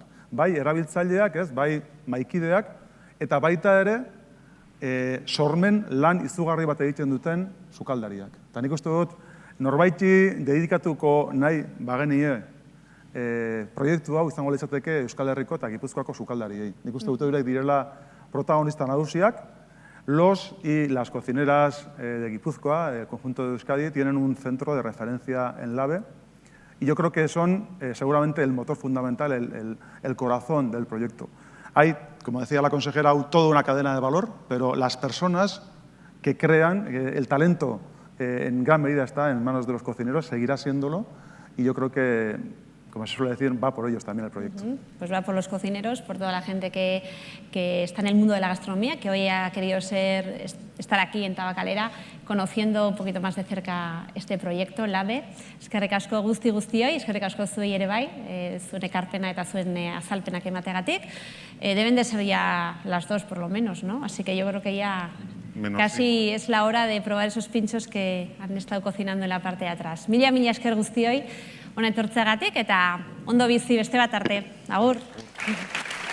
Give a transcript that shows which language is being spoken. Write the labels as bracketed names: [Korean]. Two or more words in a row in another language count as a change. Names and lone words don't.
[Basque] Bai erabiltzaileak, ez, bai maikideak, eta baita ere sormen lan izugarri bat egiten duten sukaldariak. Eta nik uste dut, norbaiti dedikatuko nahi bagenie proiektu hau izango litzateke Euskal Herriko eta Gipuzkoako sukaldariei. Nik uste dut eurek direla protagonista nagusiak. [Spanish] Los y las cocineras de Guipúzcoa, del conjunto de Euskadi, tienen un centro de referencia en LABE, y yo creo que son seguramente el motor fundamental, el corazón del proyecto. Hay, como decía la consejera, toda una cadena de valor, pero las personas que crean, el talento en gran medida está en manos de los cocineros, seguirá siéndolo, y yo creo que, como se suele decir, va por ellos también el proyecto. Pues va por los cocineros, por toda la gente que está en el mundo de la gastronomía, que hoy ha querido estar aquí en Tabacalera, conociendo un poquito más de cerca este proyecto, LABE. [Basque] Eskerrik asko guztioi, eskerrik asko zuei ere bai, zuen ekarpena eta zuen azalpenak emateagatik. [Spanish] Deben de ser ya las 2 por lo menos, ¿no? Así que yo creo que ya casi es la hora de probar esos pinchos que han estado cocinando en la parte de atrás. [Basque] Mila esker guztioi, hona etortzeagatik, eta ondo bizi beste bat arte. Agur!